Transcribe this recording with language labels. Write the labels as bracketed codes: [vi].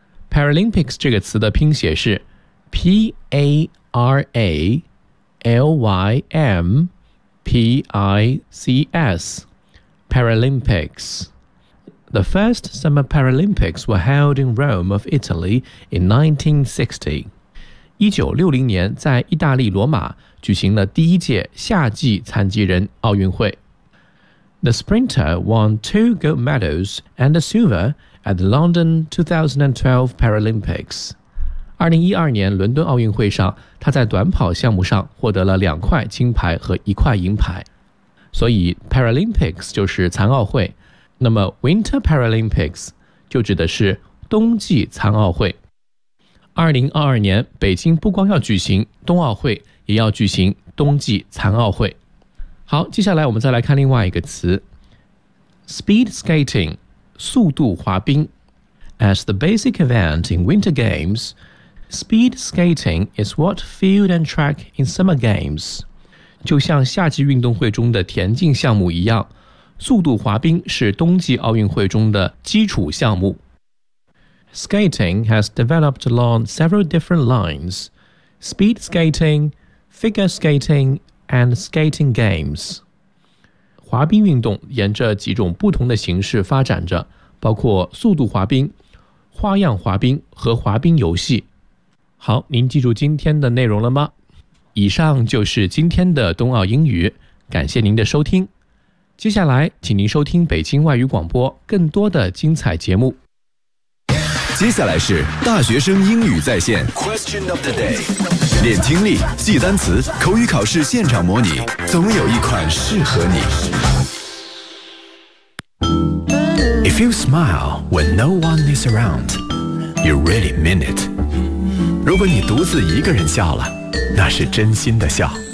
[zh] Paralympics 这个词的拼写是 P-A-R-A-L-Y-M-P-I-C-S Paralympics。 [en] The first Summer Paralympics were held in Rome of Italy in 1960. [zh] 1960年在意大利罗马举行了第一届夏季残疾人奥运会。 [en] The sprinter won two gold medals and a silver at the London 2012 Paralympics. [zh] 2012年伦敦奥运会上，他在短跑项目上获得了两块金牌和一块银牌。所以 Paralympics 就是残奥会，那么 Winter Paralympics 就指的是冬季残奥会。 2022年北京不光要举行冬奥会，也要举行冬季残奥会。好，接下来我们再来看另外一个词 Speed skating 速度滑冰。 [en] As the basic event in winter games, speed skating is what field and track in summer games. [zh] 就像夏季运动会中的田径项目一样，速度滑冰是冬季奥运会中的基础项目。 [en] Skating has developed along several different lines, speed skating, figure skating, and skating games. [zh] 滑冰运动沿着几种不同的形式发展着，包括速度滑冰、花样滑冰和滑冰游戏。好，您记住今天的内容了吗？以上就是今天的冬奥英语，感谢您的收听。接下来，请您收听北京外语广播更多的精彩节目。接下来是大学生英语在线 [en] Question of the day， [zh] 练听力，记单词，口语考试现场模拟，总有一款适合你。 [en] If you smile when no one is around, you really mean it. [zh] 如果你独自一个人笑了，那是真心的笑。